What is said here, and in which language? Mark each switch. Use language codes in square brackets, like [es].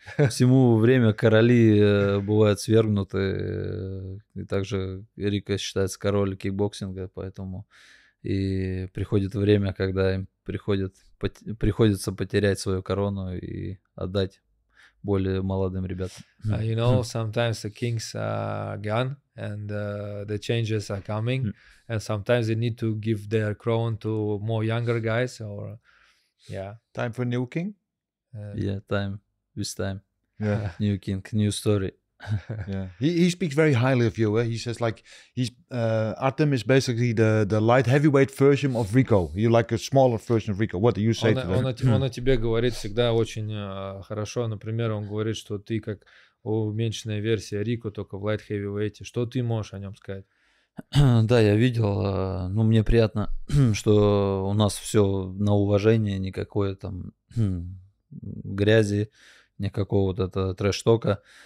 [ru] Всему время короли бывают свергнуты. И также Рико считается король кикбоксинга, поэтому и приходит время, когда им приходится потерять свою корону и отдать более молодым ребятам. [en] You know, sometimes the kings are gone and the changes are coming, and sometimes they need to give their crown to more younger guys, or Time for new king? Time. Yeah. New king, new story. Yeah. He speaks very highly of you. He says like Artem is basically the light heavyweight version of Rico. You like a smaller version of Rico. What do you say to them? [ru] Он о тебе говорит всегда очень хорошо. Например, он говорит, что ты как уменьшенная версия Рико, только в [en] light heavyweight. [ru] Что ты можешь о нем сказать? Да, я видел. Ну, мне приятно, что у нас все на уважение, никакой там грязи, никакого вот этого трэш-тока.